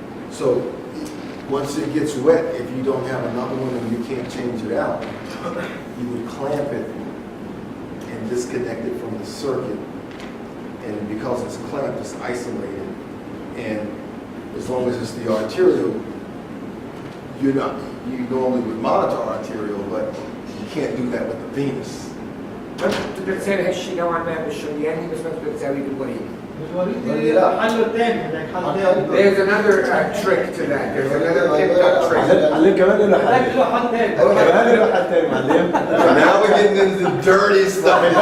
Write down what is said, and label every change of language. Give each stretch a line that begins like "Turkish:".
English: So once it gets wet, if you don't have another one and you can't change it out, you would clamp it and disconnect it from the circuit. And because it's clamped, it's isolated. And as long as it's the arterial, you normally would monitor arterial, but you can't do that with the venous.
Arabic: ما بتقدر تساوي هالشيء نوعا ما بالشرياني بس ما بتقدر تساوي بالوريد. حل ثاني هذاك حل ثاني.
English: There's another trick to that. There's another tip trick.
Arabic: معلم كمان له حل. هذاك له حل ثاني. كمان له حل ثاني معلم.
English: Now we're getting into the dirty stuff.